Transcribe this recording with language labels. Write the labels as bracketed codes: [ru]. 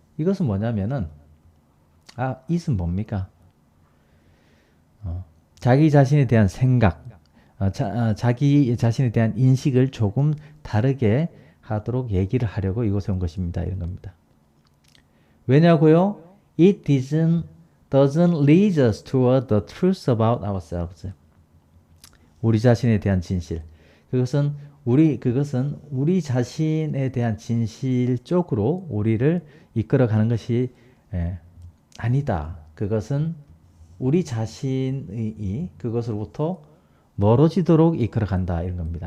[ko] 이것은 뭐냐면은 it은 뭡니까? 자기 자신에 대한 생각, 자기 자신에 대한 인식을 조금 다르게 하도록 얘기를 하려고 이곳에 온 것입니다. 이런 겁니다. 왜냐고요? [en] It doesn't lead us toward the truth about ourselves. [ko] 우리 자신에 대한 진실. 그것은 우리 자신에 대한 진실 쪽으로 우리를 이끌어가는 것이 아니다. 그것은 우리 자신이 그것으로부터 멀어지도록 이끌어간다. 이런 겁니다.